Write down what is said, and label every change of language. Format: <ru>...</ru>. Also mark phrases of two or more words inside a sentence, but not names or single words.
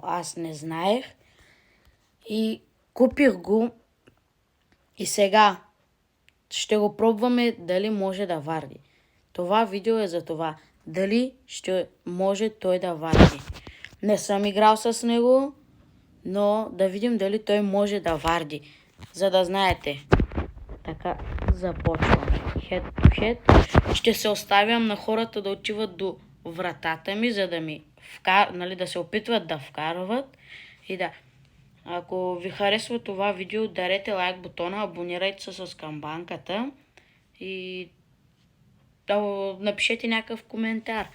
<bg>Аз не знаех и купих го и сега ще го пробваме дали може да варди. Това видео е за това. Дали ще може той да варди. Не съм играл с него, но да видим дали той може да варди. За да знаете. Така, започвам.</bg> <en>Head to head.</en> <bg>Ще се оставям на хората да отиват до вратата ми, за да ми да се опитват да вкарват. И да. Ако ви харесва това видео, ударете лайк бутона, абонирайте се с камбанката и напишете някакъв коментар.</bg>